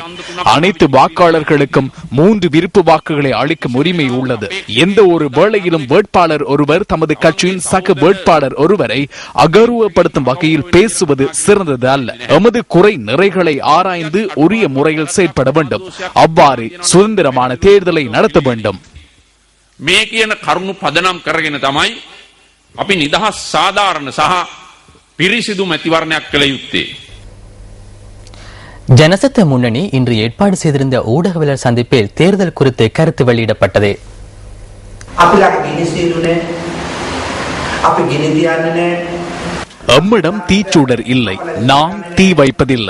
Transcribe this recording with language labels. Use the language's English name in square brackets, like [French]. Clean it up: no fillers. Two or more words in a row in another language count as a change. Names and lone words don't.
[Tamil] அனைத்து வாக்காளர்களுக்கும் 3 விருப்பு வாக்குகளை அளிக்கும் உரிமை உள்ளது. எந்த ஒரு வேளையிலும் வேட்பாளர் ஒருவர் தமது கட்சியின் சக வேட்பாளர் ஒருவரை அகௌரவப்படுத்தும் வகையில் பேசுவது சிறந்தது அல்ல. எமது குறை நிறைகளை ஆராய்ந்து உரிய முறையில் செயற்பட வேண்டும். அவ்வாறு சுதந்திரமான தேர்தலை நடத்த வேண்டும். [Sinhala] මේ කියන කරුණු පදනම් කරගෙන තමයි අපි නිදහස් සාධාරණ සහ පිරිසිදු මැතිවරණයක් කළ යුත්තේ. [Tamil] ஜனசக்தி முன்னணி இன்று ஏற்பாடு செய்திருந்த ஊடகவியலாளர் சந்திப்பில் தேர்தல் குறித்து கருத்து வெளியிடப்பட்டது. எம்மிடம் தீச்சூடர் இல்லை, நாம் தீ வைப்பதில்லை.